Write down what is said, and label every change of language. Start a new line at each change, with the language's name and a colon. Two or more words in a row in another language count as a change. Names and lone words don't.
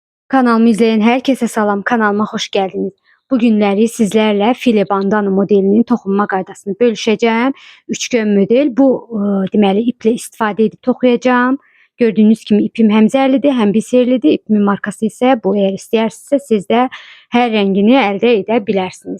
Turkish: Kanalımı izleyen herkese salam, kanalıma hoş geldiniz.
Azerbaijani: Bu günləri sizlərlə file bandana modelinin toxunma qaydasını bölüşəcəm. Üçgön model bu deməli iple istifadə edib toxuyacağım. Gördüğünüz kimi ipim həm zərlidir, həm biserlidir. İpimin markası isə bu. Eğer istəyərsinizsə siz də hər rəngini əldə edə bilərsiniz.